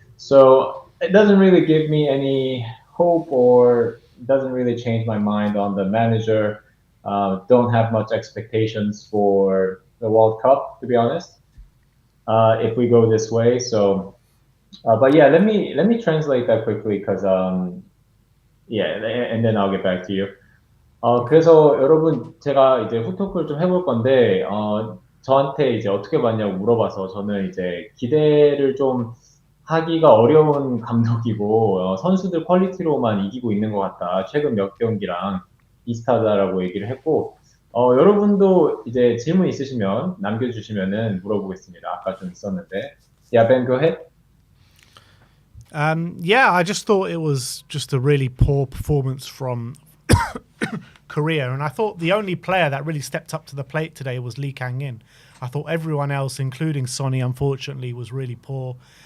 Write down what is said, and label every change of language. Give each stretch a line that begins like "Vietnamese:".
English: So it doesn't really give me any hope, or doesn't really change my mind on the manager. Don't have much expectations for the World Cup, to be honest, if we go this way. So, but yeah, let me translate that quickly, because yeah, and then I'll get back to you.
Korean: 그래서 여러분, 제가 이제 후토크를 좀 해볼 건데, 저한테 이제 어떻게 봤냐고 물어봐서, 저는 이제 기대를 좀 하기가 어려운 감독이고, 선수들 퀄리티로만 이기고 있는 것 같다. 최근 몇 경기랑 비슷하다라고 얘기를 했고, 여러분도 이제 질문 있으시면 남겨주시면은 물어보겠습니다. 아까 좀 있었는데.
English: Yeah, Ben, go ahead. Yeah, I just thought it was just a really poor performance from Korea, and I thought the only player that really stepped up to the plate today was Lee Kangin. I thought everyone else, including Sonny, unfortunately, was really poor.